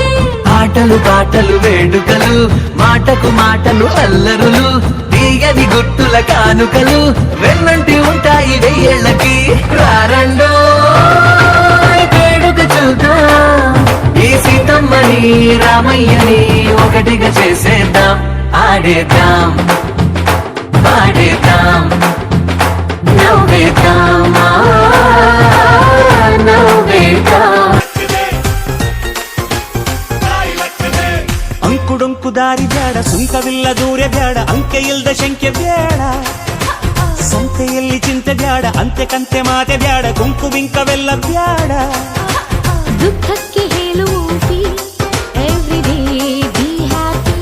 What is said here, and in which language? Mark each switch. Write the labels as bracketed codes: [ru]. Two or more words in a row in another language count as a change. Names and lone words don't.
[te] ఆటలు పాటలు వేడుకలు మాటకు మాటలు అల్లరులు తీయ తెలియని గుట్టుల కానుకలు వెన్నంటి ఉంటాయి వెయ్యేళ్ళకి రారండో వేడుక చూద్దాం ఈ సీతమ్మని రామయ్యని ఒకటిగా చేసేద్దాం ఆడేద్దాం పాడేద్దాం నవ్వేద్దాం నవ్వేద్దాం [kn] ಅಂಕುಡೊಂಕು ದಾರಿ ಬ್ಯಾಡ ಸುಂಕವಿಲ್ಲ ದೂರ ಬ್ಯಾಡ ಅಂಕೆ ಇಲ್ದ ಶಂಕೆ ಬ್ಯಾಡ ಸಂತೆಯಲ್ಲಿ ಚಿಂತೆ ಬ್ಯಾಡ ಅಂತೆ ಕಂತೆ ಮಾತೆ ಬ್ಯಾಡ ಗುಂಕು ಬಿಂಕವೆಲ್ಲ ಬ್ಯಾಡ ದುಃಖಕ್ಕೆ ಹೇಳುವುದಿ [en] every day be happy